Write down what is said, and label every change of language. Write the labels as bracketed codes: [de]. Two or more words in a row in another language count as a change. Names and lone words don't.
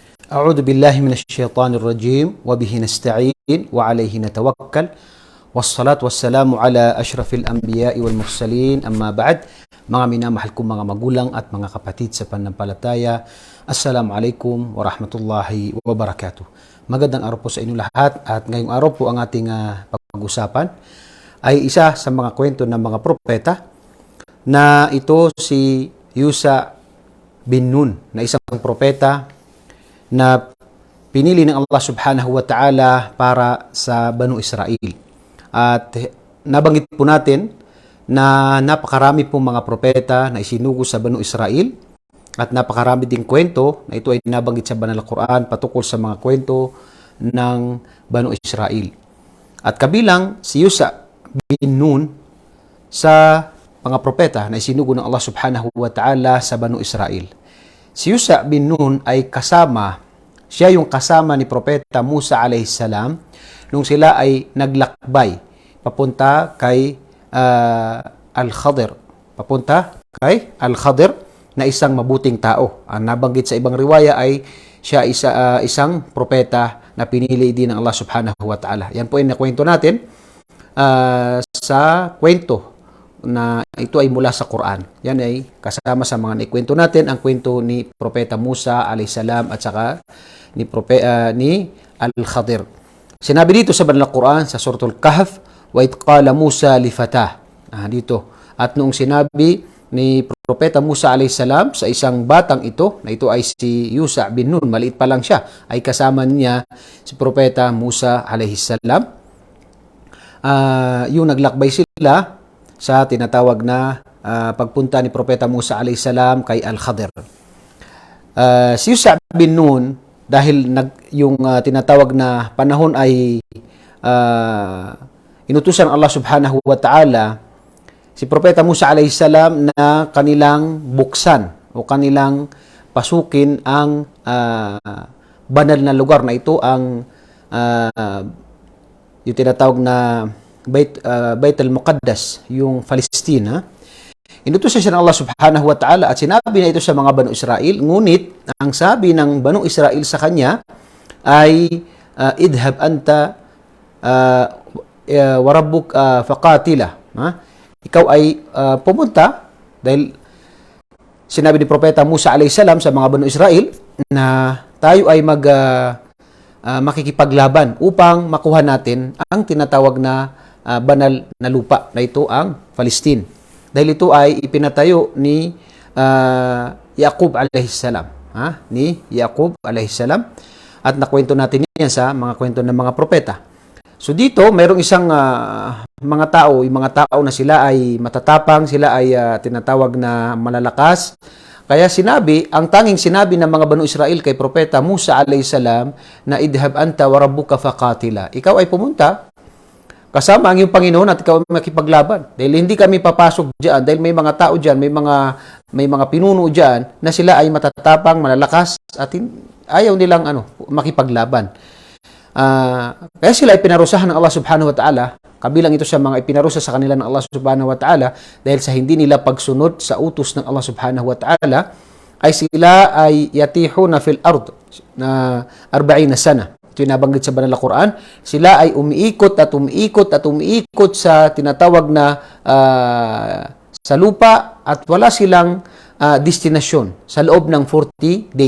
[ar] أعوذ بالله من الشيطان الرجيم وبه نستعين وعليه نتوكل والصلاة والسلام على أشرف الأنبياء والمرسلين أما بعد. [tl] Mga minamahal kong mga magulang at mga kapatid sa pananampalataya, [ar] السلام عليكم ورحمة الله وبركاته. [tl] Magandang araw po sa inyo lahat, at ngayong araw po ang ating pag-usapan ay isa sa mga kwento ng mga propeta na ito si Yusha bin Nun, na isang propeta na pinili ng Allah [ar] سبحانه وتعالى [tl] para sa Banu Israel. At nabanggit po natin na napakarami pong mga propeta na isinugo sa Banu Israel, at napakarami ding kwento na ito ay nabanggit sa Banal na Quran patungkol sa mga kwento ng Banu Israel. At kabilang si Yusha bin Nun sa mga propeta na isinugo ng Allah [ar] سبحانه وتعالى [tl] sa Banu Israel. Si Yusha bin Nun ay siya yung kasama ni Propeta Musa [ar] عليه السلام [tl] nung sila ay naglakbay papunta kay Al-Khadir. Na isang mabuting tao. Ang nabanggit sa ibang riwaya ay siya isang propeta na pinili din ng Allah [ar] سبحانه وتعالى. [tl] Yan po ay nakwento natin sa kwento na ito ay mula sa Quran. Yan ay kasama sa mga naikwento natin, ang kwento ni Propeta Musa [ar] عليه السلام [tl] at saka ni Al-Khadir. Sinabi dito sa Banal na Quran sa Suratul Kahf, [ar] وإذ قال موسى لفتاه. [tl] Dito. At noong sinabi ni Propeta Musa [ar] عليه السلام [tl] sa isang batang ito, na ito ay si Yusha bin Nun, maliit pa lang siya, ay kasama niya si Propeta Musa alayhis salam. Yung naglakbay sila sa tinatawag na pagpunta ni Propeta Musa [ar] عليه السلام [tl] kay Al-Khadir. Si Yusha bin Nun, dahil yung tinatawag na panahon ay inutusan Allah [ar] سبحانه وتعالى [tl] si Propeta Musa [ar] عليه السلام [tl] na kanilang buksan o kanilang pasukin ang banal na lugar na ito, ang yung tinatawag na Bait al-Muqaddas, yung Palestina. Inutusan siya ng Allah [ar] سبحانه وتعالى [tl] at sinabi na ito sa mga Banu Israel, ngunit ang sabi ng Banu Israel sa kanya ay [ar] اذهب أنت وربك فقاتلا. [tl] Ikaw ay pumunta, dahil sinabi ni Propeta Musa [ar] عليه السلام [tl] sa mga Banu Israel na tayo ay makikipaglaban upang makuha natin ang tinatawag na banal na lupa na ito, ang Palestine. Dahil ito ay ipinatayo ni Yaqub [ar] عليه السلام. [tl] Ni Yaqub [ar] عليه السلام. [tl] At nakwento natin yan sa mga kwento ng mga propeta. So dito, mayroong isang mga tao na sila ay matatapang, sila ay tinatawag na malalakas. Kaya ang tanging sinabi ng mga Banu Israel kay Propeta Musa [ar] عليه السلام [tl] na [ar] اذهب أنت وربك فقاتلا. [tl] Ikaw ay pumunta kasama ang iyong Panginoon at ikaw makipaglaban. Dahil hindi kami papasok diyan, dahil may mga tao diyan, may mga pinuno diyan na sila ay matatapang, malalakas at ayaw nilang makipaglaban. Kaya sila ay pinarusahan ng Allah [ar] سبحانه وتعالى. [tl] Kabilang ito sa mga ipinarusa sa kanila ng Allah [ar] سبحانه وتعالى [tl] dahil sa hindi nila pagsunod sa utos ng Allah [ar] سبحانه وتعالى, [tl] ay sila ay [ar] يتيهون في الأرض [tl] na 40 sana. Ito yung nabanggit sa Banal na Quran. Sila ay umiikot sa tinatawag na sa lupa, at wala silang destinasyon sa loob ng 40 days.